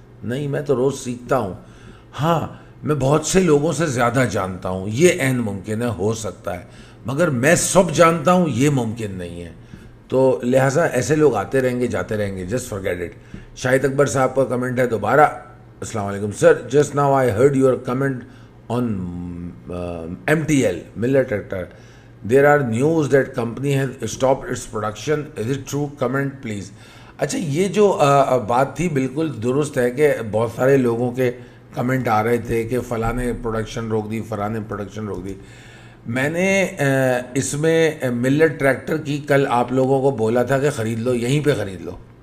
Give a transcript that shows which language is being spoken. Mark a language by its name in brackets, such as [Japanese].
[Urdu] نہیں, میں تو روز سیکھتا ہوں. ہاں, میں بہت سے لوگوں سے زیادہ جانتا ہوں, یہ عین ممکن ہے, ہو سکتا ہے, مگر میں سب جانتا ہوں یہ ممکن نہیں ہے. تو لہٰذا ایسے لوگ آتے رہیں گے, جاتے رہیں گے, جسٹ فارگیٹ اٹ. [English] شاہد اکبر صاحب کا کمنٹ ہے دوبارہ. السلام علیکم sir, just now I heard your comment on MTL Miller Tractor. There are news that company has stopped its production. Is it true? Comment please. [Urdu] اچھا, یہ جو بات تھی بالکل درست ہے کہ بہت سارے لوگوں کے کمنٹ آ رہے تھے کہ فلاں نے پروڈکشن روک دی, فلاں نے پروڈکشن روک دی. میں نے اس میں ملر ٹریکٹر کی کل آپ لوگوں کو بولا تھا کہ خرید لو, یہیں پہ خرید لو.